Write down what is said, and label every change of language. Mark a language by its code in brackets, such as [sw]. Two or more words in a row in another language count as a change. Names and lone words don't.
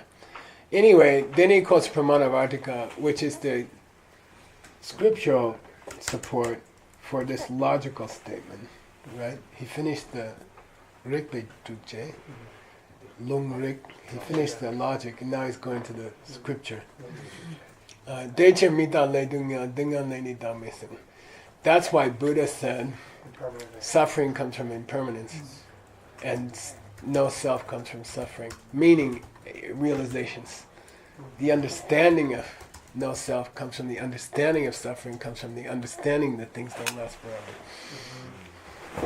[en] Anyway, then he quotes Pramana Vartika, which is the scriptural support for this logical statement, right? He finished the Rikpe Tukche, Lung Rik, he finished the logic, and now he's going to the scripture. [bo] དེ་ཕྱིར་མི་རྟག་ལས་སྡུག་བསྔལ། སྡུག་བསྔལ་ལས་ནི་བདག་མེད. [en] That's why Buddha said suffering comes from impermanence, and no self comes from suffering, meaning realizations. The understanding of no self comes from the understanding of suffering, comes from the understanding that things don't last forever.